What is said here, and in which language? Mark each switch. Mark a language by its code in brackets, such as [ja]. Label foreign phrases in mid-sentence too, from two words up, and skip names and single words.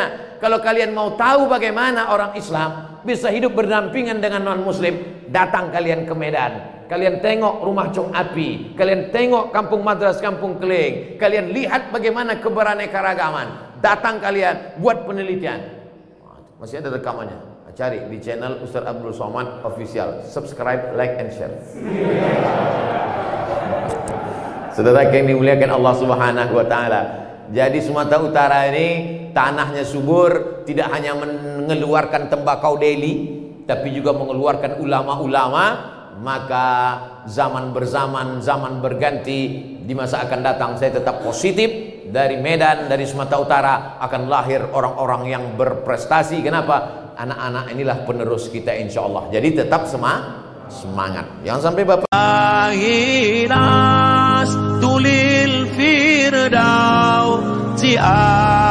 [id] Kalau kalian mau tahu bagaimana orang Islam bisa hidup berdampingan dengan non muslim, datang kalian ke Medan. Kalian tengok rumah Chong Api, kalian tengok kampung Madras, kampung Keling, kalian lihat bagaimana keberaneka-ragaman. Datang kalian buat penelitian. Masih ada rekamannya. Cari di channel Ustaz Abdul Somad Official. [en] Subscribe, like, and share. [id] Saudara yang dimuliakan Allah [ar] سبحانه وتعالى. [id] Jadi Sumatera Utara ini tanahnya subur, tidak hanya mengeluarkan tembakau Delhi, tapi juga mengeluarkan ulama-ulama. Maka zaman berzaman, zaman berganti, di masa akan datang saya tetap positif. Dari Medan, dari Sumatera Utara akan lahir orang-orang yang berprestasi. Kenapa? Anak-anak inilah penerus kita [ar] إن شاء الله. [id] Jadi tetap semangat. Jangan sampai Bapak ดาวที่อา